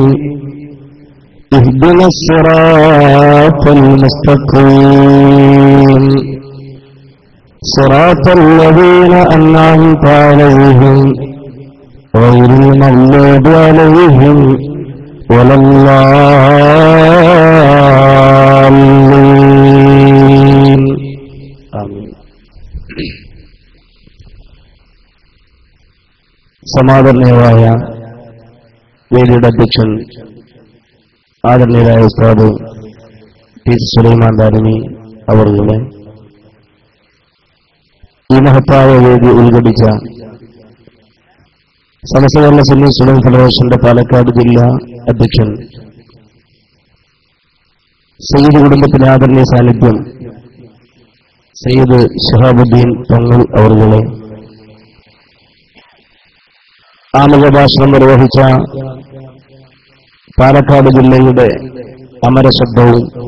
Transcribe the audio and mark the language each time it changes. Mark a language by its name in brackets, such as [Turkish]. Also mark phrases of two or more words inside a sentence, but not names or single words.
[Arabic] اهدنا الصراط المستقيم، صراط الذين أنعمت عليهم غير المغضوب عليهم ولا الضالين. آمين. [Malayalam] സമാദരണീയരായ വേദിയുടെ അധ്യക്ഷൻ ആദരണീയരായ ഉസ്താദ് ടി സുലൈമാൻ ദാരിമി അവരുടെ ഈ മഹത്തായ വേദി ഉദ്ഘാടിച്ച സമസ്ത കേരള സുന്നി സ്റ്റുഡന്റ് ഫെഡറേഷന്റെ പാലക്കാട് ജില്ലാ അധ്യക്ഷൻ സയ്യിദ് കുടുംബത്തിലെ ആദരണീയ സാന്നിധ്യം സയ്യിദ് ഷിഹാബുദ്ദീൻ തങ്ങൾ അവരുടെ ആമുഖ ഭാഷണം നിർവഹിച്ച പാലക്കാട് ജില്ലയുടെ അമരശബ്ദവും